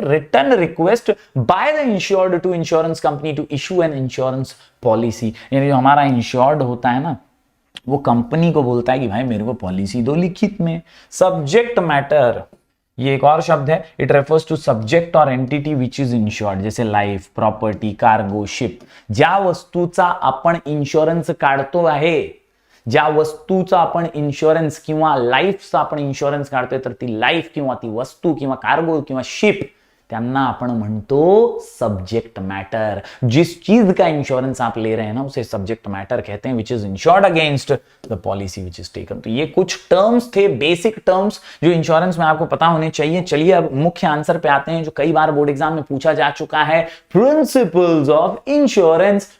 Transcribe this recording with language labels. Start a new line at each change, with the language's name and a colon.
English: Written request by the insured to insurance company to issue an insurance policy.
Hindi: यानी जो हमारा insured होता है ना वो कंपनी को बोलता है कि भाई मेरे को पॉलिसी दो लिखित में।
English: subject matter,
Hindi: ये एक और शब्द है,
English: It refers to subject और entity which is insured, जैसे life, property, cargo, ship.
Marathi: ज्या वस्तूचा आपण इन्शुरन्स काढतो आहे, ज्या वस्तूचा आपण इन्शुरन्स किंवा लाईफचा आपण इन्शुरन्स काढतोय, तर ती लाईफ किंवा ती वस्तू किंवा कार्गो किंवा शिप त्यांना आपण म्हणतो सब्जेक्ट मैटर।
Hindi: जिस चीज का इंश्योरेंस आप ले रहे हैं ना उसे सब्जेक्ट मैटर कहते हैं,
English: Which is insured against the policy which is taken.
Hindi: तो ये कुछ टर्म्स थे, बेसिक टर्म्स जो इंश्योरेंस में आपको पता होने चाहिए। चलिए अब मुख्य आंसर पे आते हैं जो कई बार बोर्ड एग्जाम में पूछा जा चुका है, प्रिंसिपल्स ऑफ इंश्योरेंस।